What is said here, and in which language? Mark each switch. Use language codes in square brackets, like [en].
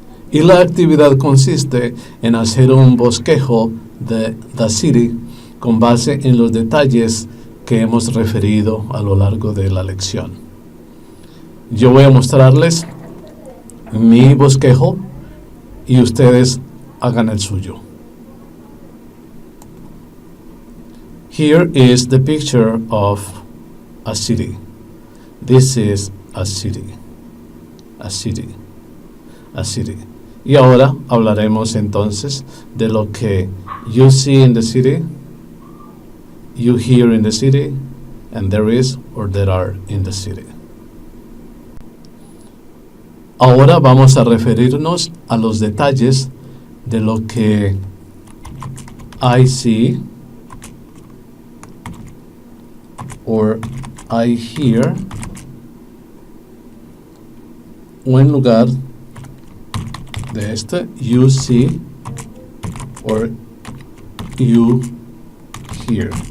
[es] Y la actividad consiste en hacer un bosquejo de [en] the city [es] con base en los detalles que hemos referido a lo largo de la lección. Yo voy a mostrarles mi bosquejo y ustedes hagan el suyo. [en] Here is the picture of a city. This is a city. A city. A city. [es] Y ahora hablaremos entonces de lo que [en] you see in the city, you hear in the city, and there is or there are in the city. [es] Ahora vamos a referirnos a los detalles de lo que [en] I see or I hear, [es] o en lugar de este, [en] you see or you hear.